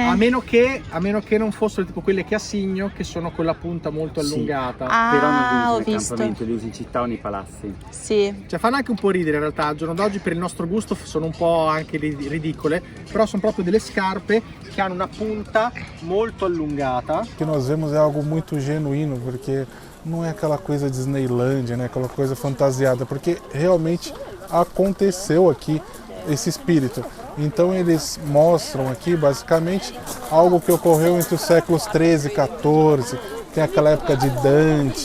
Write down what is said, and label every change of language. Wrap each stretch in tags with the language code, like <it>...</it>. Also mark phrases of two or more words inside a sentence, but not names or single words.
<it>A meno che non fossero tipo quelle che assegno, che sono con la punta molto Sì. allungata. Però non Ah, li ho usi nel visto. campamento, li usi in città o nei palazzi. Sì. Cioè fanno anche un po' ridere in realtà, al giorno d'oggi per il nostro gusto sono un po' anche ridicole, però sono proprio delle scarpe che hanno una punta molto allungata.</it> <pt>O que nós vemos é algo muito genuíno, porque não é aquela coisa Disneylândia, né? Aquela coisa fantasiada, porque realmente aconteceu aqui esse espírito. Então eles mostram aqui basicamente algo que ocorreu entre os séculos 13 e 14, tem aquela época de Dante.</pt>